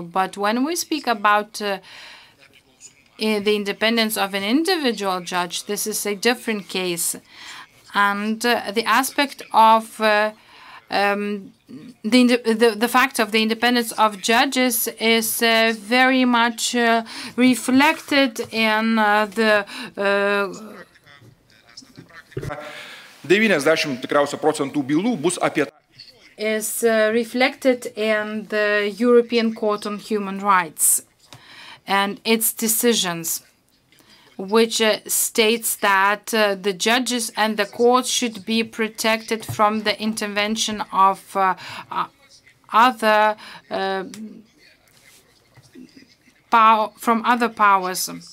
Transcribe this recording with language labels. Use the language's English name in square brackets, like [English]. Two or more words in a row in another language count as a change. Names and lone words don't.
[English] But when we speak about the independence of an individual judge, this is a different case. And the aspect of the fact of the independence of judges is very much reflected in the [Lithuanian] 90 tikriausiai procentų bylų bus apie [English] is reflected in the European Court on Human Rights and its decisions, which states that the judges and the courts should be protected from the intervention of other powers.